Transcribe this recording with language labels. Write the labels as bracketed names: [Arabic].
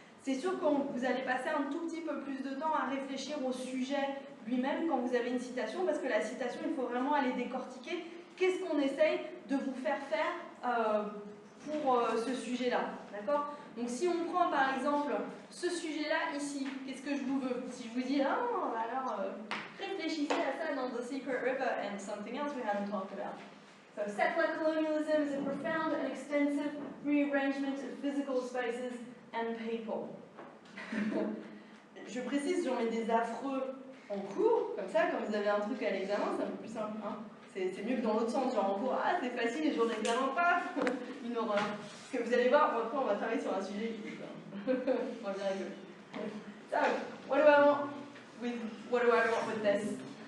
[French] C'est sûr que vous allez passer un tout petit peu plus de temps à réfléchir au sujet lui-même quand vous avez une citation, parce que la citation, il faut vraiment aller décortiquer qu'est-ce qu'on essaye de vous faire pour ce sujet-là. D'accord? Donc si on prend par exemple ce sujet-là ici, qu'est-ce que je vous veux? Si je vous dis, alors réfléchissez à ça dans The Secret River [English] and something else we haven't talked about. So settler colonialism is a profound and extensive rearrangement of physical spaces and people. [French] Je précise, j'en mets des affreux en cours, comme ça, quand vous avez un truc à l'examen, c'est un peu plus simple. Hein. C'est mieux que dans l'autre sens, genre en cours, c'est facile, les jours d'examen, paf, une horreur. Parce que vous allez voir, après on va travailler sur un sujet qui on va bien rigoler. [English] So, what do I want with this?